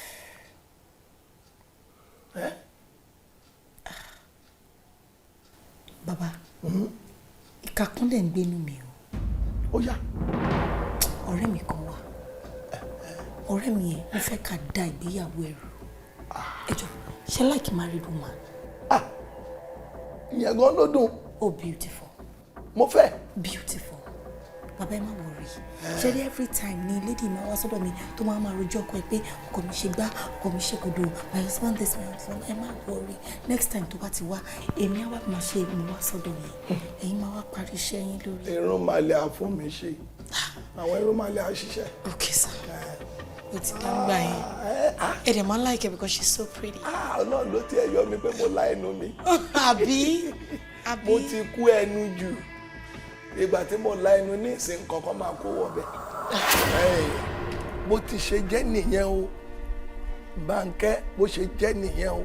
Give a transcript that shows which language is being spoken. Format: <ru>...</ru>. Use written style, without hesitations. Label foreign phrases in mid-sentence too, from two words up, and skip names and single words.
<yo>Bàbá, ìka kan dẹ̀ ń gbénú mi o. Ó yá. Ọ̀rẹ́ mi kan wà, ọ̀rẹ́ mi yẹn mo fẹ́ ká da ìgbéyàwó ẹ̀rù. Ẹ jọ̀ọ́, ṣé</yo> <en>like married woman?</en> <yo>Ìyẹn gan ló dùn.</yo> <en>Oh, beautiful.</en> <yo>Mo fẹ́. Beautiful. Bàbá ẹ má worry. Ṣé</yo> <en>every time</en> <yo>ni lady máa wá sọ́dọ̀ mi tó máa rojọ́ ọkọ ẹ pé ọkọ mi ṣe gbá, ọkọ mi ṣe kodo,</yo> <en>my husband this, my husband,</en> <yo>ẹ má worry.</yo> <en>Next time</en> <yo>tó bá ti wá, èmi á wá máa ṣe mo wá sọ́dọ̀ yìí. Ẹ̀yin máa wá parí iṣẹ́ yín lórí. Irun màlẹ̀ á fún mi ṣe. Àwọn irun màlẹ̀ á ṣiṣẹ́.</yo> <en>Okay, sir.</en> <yo>O ti dáńgbà yẹn. Ẹ dẹ̀ máa</yo> <en>like her because she's so pretty.</en> <yo>Ọlọ́run ló ti ẹ̀ yọ mi pé mo la ẹnu mi. Àbí? Mo ti kú ẹnu jù. Ìgbà tí mo la ẹnu ní ìsìn kankan máa kó wọbẹ̀. Bó ti ṣe jẹ́ nìyẹn o. Bánkẹ́ bó ṣe jẹ́ nìyẹn o.</yo>